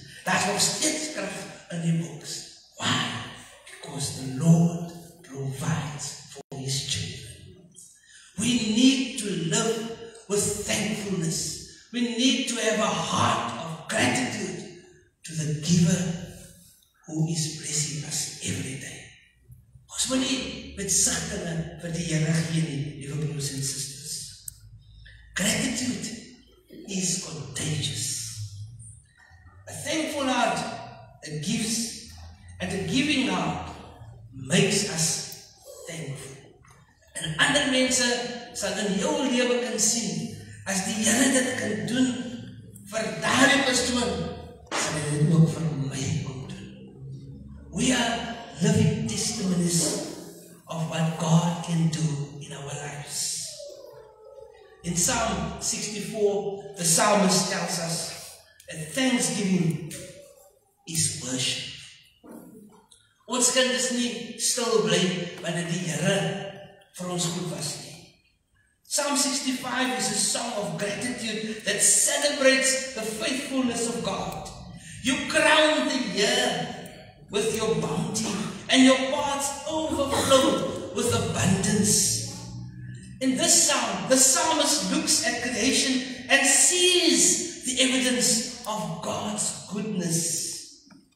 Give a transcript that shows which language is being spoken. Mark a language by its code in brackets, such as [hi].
[af] Daar's nog steeds krag in die boks. [en] Why? Because the Lord provides for His children. We need to live with thankfulness. We need to have a heart of gratitude to the giver who is blessing us every day. [af] Ons moet nie met sigtinge vir die Here gee nie, lieve broers en sisters. [en] Gratitude is contagious. A thankful heart that gives, and a giving heart makes us thankful. [af] En ander mense sal in jou lewe kan sien, as die Here dit kan doen vir daardie persoon, sal hy dit ook vir my kom doen. [en] We are living testimonies of what God can do in our lives. In Psalm 64, the psalmist tells us that thanksgiving is worship. [af] Ons kan dus nie stil bly wanneer die Here vir ons goed was nie. [en] Psalm 65 is a song of gratitude that celebrates the faithfulness of God. You crown the year with your bounty and your paths overflow with abundance. In this psalm, the psalmist looks at creation and sees the evidence of God's goodness.